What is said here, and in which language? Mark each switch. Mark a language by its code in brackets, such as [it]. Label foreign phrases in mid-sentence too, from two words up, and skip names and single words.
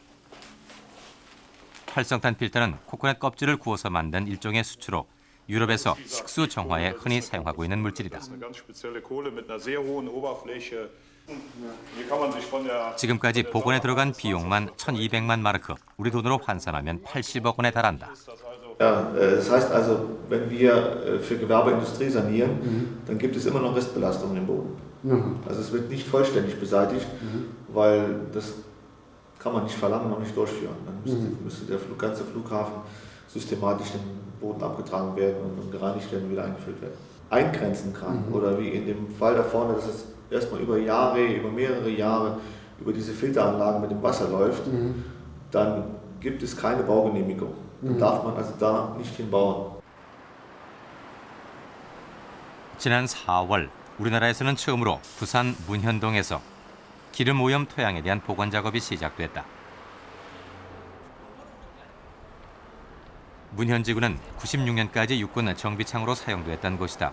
[ko] 활성탄 필터는 코코넛 껍질을 구워서 만든 일종의 수치로 유럽에서 식수 정화에 흔히 사용하고 있는 물질이다. 지금까지 복원에 들어간 비용만 1,200만 마르크, 우리 돈으로 환산하면 80억 원에 달한다. [de] Ja, das heißt also, wenn wir für Gewerbeindustrie sanieren, dann gibt es immer noch Restbelastungen im Boden. Also es wird nicht vollständig beseitigt, weil das kann man nicht verlangen, noch nicht durchführen. Dann müsste der ganze Flughafen systematisch den Boden abgetragen werden und gereinigt werden und wieder eingefüllt werden. Eingrenzen kann, oder wie in dem Fall da vorne, dass es erstmal über mehrere Jahre über diese Filteranlagen mit dem Wasser läuft, dann gibt es keine Baugenehmigung. Dann darf man also da nicht hinbauen. [ko] 지난 4월 우리나라에서는 처음으로 부산 문현동에서 기름 오염 토양에 대한 복원 작업이 시작됐다. 문현지구는 96년까지 육군 정비창으로 사용됐던 곳이다.